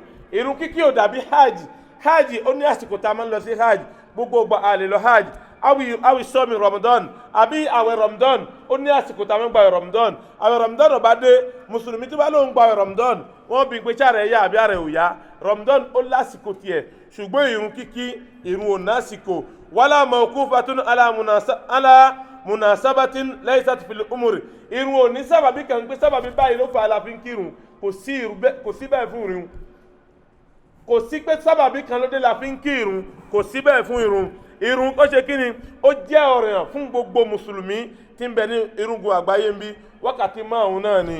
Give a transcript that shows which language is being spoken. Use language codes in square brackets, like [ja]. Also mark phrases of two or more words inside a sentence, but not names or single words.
[yo] Ìrun kíkí ò dàbí hajj ó ní àsìkò tá a máa ń lọ sí hajj, gbogbo ìgbà a lè lọ hajj. Awi sọmi Ramadan àbí àwẹ̀ Ramadan ó ní àsìkò tá a máa ń gba Ramadan. Àwẹ̀ Ramadan ó bá dé mùsùlùmí tó bá lóun gba Ramadan wọ́n bí pé sára ẹ̀yà àbí àrẹ̀ òyà. Ramadan ó lásìkò tiẹ̀ ṣùgbọ́n ìrun kíkí ìrun ò násìkò. [ar] ولا موقوفة على مناسبة ليست في الأمور. [yo] Ìrun ò ní sábàbí kan pé sábàbí báyìí ló fà á la fi ń kírun, kò sí bẹ́ẹ̀ fún ìrun. Kò sí pé sábàbí kan ló dé la fi ń kírun, kò sí bẹ́ẹ̀ fún ìrun. Ìrun ó ṣe kíni ó jẹ́ ọ̀ranyàn fún gbogbo mùsùlùmí tí ń bẹ ní irúgbó àgbáyé ń bí wákàtí 5 náà ni.